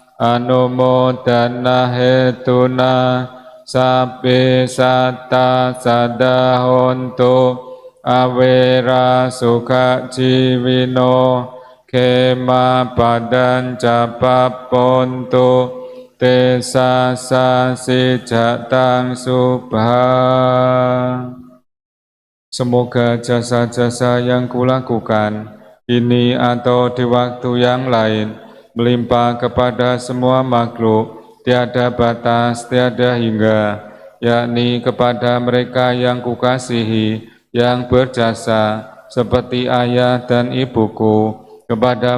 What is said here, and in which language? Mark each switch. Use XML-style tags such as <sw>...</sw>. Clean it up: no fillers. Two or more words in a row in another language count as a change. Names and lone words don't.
<pi>anumodana hetuna sabe sata sadahontu awera sukha jiwino kema padan capapontu tesa sasi jatang subha.</pi> <id>Semoga jasa-jasa yang kulakukan ini atau di waktu yang lain melimpah kepada semua makhluk, tiada batas, tiada hingga, yakni kepada mereka yang kukasihi, yang berjasa seperti ayah dan ibuku, kepada</id>